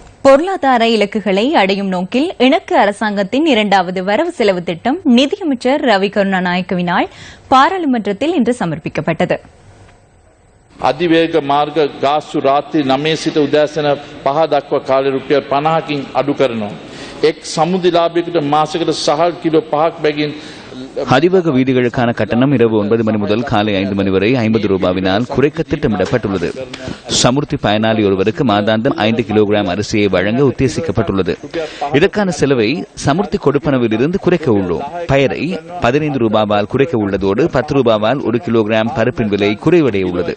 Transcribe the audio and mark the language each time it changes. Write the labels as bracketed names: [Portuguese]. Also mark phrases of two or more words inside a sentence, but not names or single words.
[Tamil] பொருளாதார இலக்குகளை அடையும் நோக்கில் இணக்க அரசாங்கத்தின் இரண்டாவது வரவு செலவு திட்டம் நிதியமைச்சர் ரவி கருணாநாயக்கவினால் பாராளுமன்றத்தில் இன்று சமர்ப்பிக்கப்பட்டது. [Sinhala] අධිවේග මාර්ග ගාස්තු රාත්‍රී 9 සිට උදෑසන 5 දක්වා කාලය රුපියල් 50කින් අඩු කරනවා. එක් සමුදිලාභයකට මාසයකට සහල් කිලෝ 5ක් බැගින් [Tamil] அதிவேக வீதிகளுக்கான கட்டணம் இரவு 9 மணி முதல் காலை 5 மணி வரை 50 ரூபாவினால் குறைக்க திட்டமிடப்பட்டுள்ளது. சமுர்த்தி பயனாளி ஒருவருக்கு மாதாந்தம் 5 கிலோகிராம் அரிசியை வழங்க உத்தேசிக்கப்பட்டுள்ளது. இதற்கான செலவை சமுர்த்தி கொடுப்பனவில் இருந்து குறைக்க உள்ளோம். பயரை 15 ரூபாவால் குறைக்க உள்ளதோடு 10 ரூபாவால் 1 கிலோகிராம் பருப்பின் விலை குறைவடைய உள்ளது.